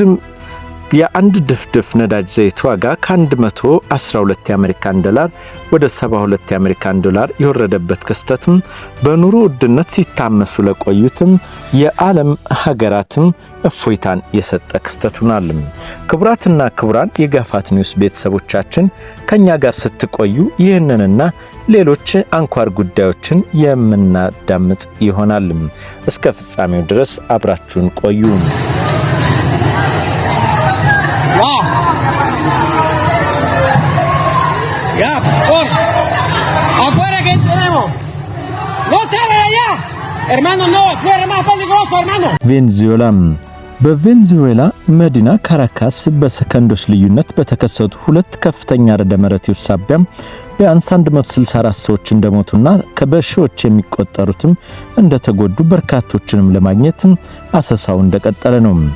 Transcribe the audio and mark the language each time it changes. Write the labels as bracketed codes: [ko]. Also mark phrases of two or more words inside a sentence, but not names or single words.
[am] የአንድ ድፍድፍ ነዳጅ ዘይት ዋጋ ከ112 የአሜሪካን ዶላር ወደ 72 የአሜሪካን ዶላር የወረደበት ክስተትም በኑሮ ውድነት ሲታመሱ ለቆዩትም የዓለም ሀገራትም እፎይታን የሰጠ ክስተት ሆኗል። ክቡራትና ክቡራን የጋፋት ኒውስ ቤተሰቦቻችን ከኛ ጋር ስትቆዩ ይህንንና ሌሎች አንኳር ጉዳዮችን የምናዳምጥ ይሆናል። እስከ ፍጻሜው ድረስ አብራችሁን ቆዩ። [es] Ya, por afuera que tenemos. No sale de allá. Hermano, no, afuera más peligroso, hermano. [am] ቬንዙዌላ በቬንዙዌላ መዲና ካራካስ በሰከንዶች ልዩነት በተከሰቱ ሁለት ከፍተኛ ርዕደ መሬቶች ሳቢያ ቢያንስ 164 ሰዎች እንደሞቱና ከበሺዎች የሚቆጠሩትም እንደተጎዱ በርካቶችንም ለማግኘት አሰሳው እንደቀጠለ ነው።